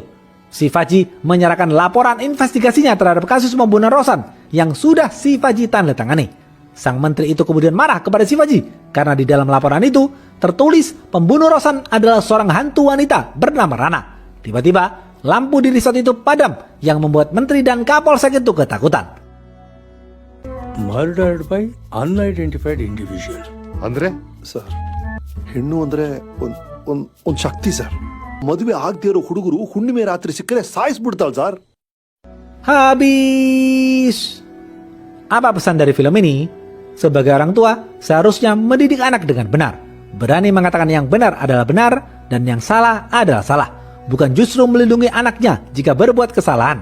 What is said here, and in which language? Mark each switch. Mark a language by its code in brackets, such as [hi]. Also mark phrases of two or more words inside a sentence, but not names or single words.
[id] Shivaji menyerahkan laporan investigasinya terhadap kasus pembunuhan Rosan yang sudah Shivaji tanda tangani. Sang menteri itu kemudian marah kepada Shivaji karena di dalam laporan itu tertulis pembunuh Rosan adalah seorang hantu wanita bernama Rana. Tiba-tiba, lampu di resort itu padam yang membuat menteri dan Kapolsek itu ketakutan. [en] Murdered by unidentified individual. [kn] ಅಂದ್ರೆ ಸರ್, ಹೆಣ್ಣು ಅಂದ್ರೆ ಒಂದ್ ಶಕ್ತಿ ಸರ್. ಮದುವೆ ಆಗದೆ ಇರೋ ಹುಡುಗರು ಹುಣ್ಣಿಮೆ ರಾತ್ರಿ ಸಿಕ್ಕರೆ ಸಾಯಿಸ್ಬಿಡ್ತಾಳ ಸರ್. [id] Habis. Apa pesan dari film ini? Sebagai orang tua, seharusnya mendidik anak dengan benar. Berani mengatakan yang benar adalah benar dan yang salah adalah salah. Bukan justru melindungi anaknya jika berbuat kesalahan.